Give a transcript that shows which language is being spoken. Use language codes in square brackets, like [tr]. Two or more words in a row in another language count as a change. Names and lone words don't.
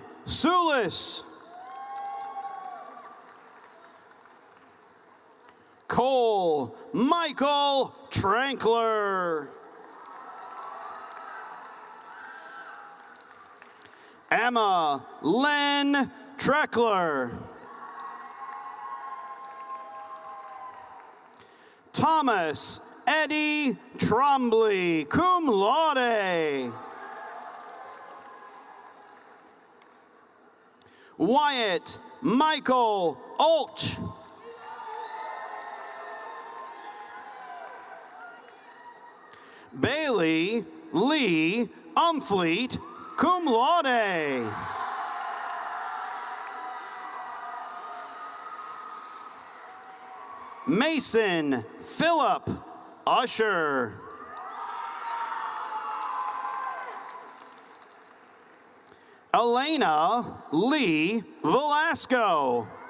[en] Sulis. Cole Michael Trankler. Emma Lynn Treckler. Thomas Eddie Trombley, [la] cum laude. [en] Wyatt Michael Olch. Bailey Lee Umfleet, [la] cum laude. [en] Mason Philip Usher. Elena Lee Velasco.